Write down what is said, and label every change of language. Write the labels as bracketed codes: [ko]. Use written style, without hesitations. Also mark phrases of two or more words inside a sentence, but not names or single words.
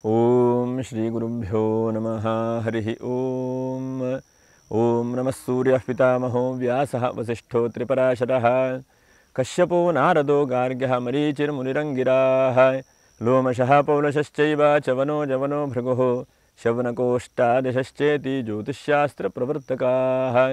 [sa] ಓಂ ಶ್ರೀ ಗುರುಭ್ಯೋ ನಮಃ ಹರಿ ಓಂ. ಓಂ ನಮಃ ಸೂರ್ಯಃ ಪಿತಾಮಹೋ ವ್ಯಾಸಃ ವಸಿಷ್ಠೋ ತ್ರಿಪರಾಶರಃ ಕಶ್ಯಪೋ ನಾರದೋ ಗಾರ್ಗ್ಯಃ ಮರೀಚಿರ್ಮುನಿರಂಗಿರಾಃ ಲೋಮಶಃ ಪೌಲಶಶ್ಚೈವ ಚವನೋ ಜವನೋ ಭೃಗುಃ ಶೌನಕೋಷ್ಟಾದಶಶ್ಚೇತಿ ಜ್ಯೋತಿಷ್ಶಾಸ್ತ್ರಪ್ರವರ್ತಕಾಃ.